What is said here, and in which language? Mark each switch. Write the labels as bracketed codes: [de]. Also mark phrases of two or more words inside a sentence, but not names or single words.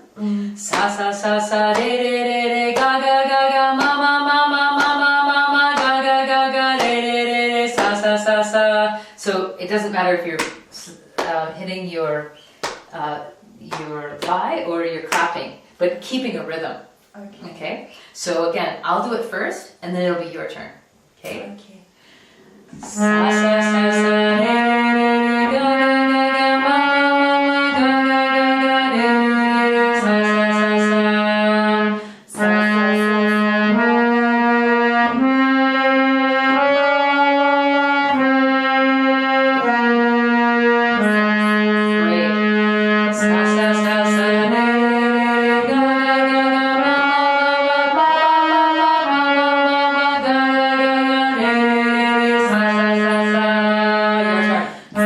[en] Sa sa sa sa de de de de ga ga ga ga ma ma ma ma ma ma ma ma ga ga ga ga de de de de sa sa sa sa. So it doesn't matter if you're hitting your thigh or you're clapping, but keeping a rhythm. Okay. So again, I'll do it first, and then it'll be your turn. Okay. Okay. Sa sa sa sa de de de ga ga ga ga ma ma ma ga ga ga ga de de de sa sa sa sa sa sa Great. Sa sa sa sa de de ga ga ga ga ma ma ma ma ma ma ma ga ga ga ga de de sa sa sa sa. Your turn.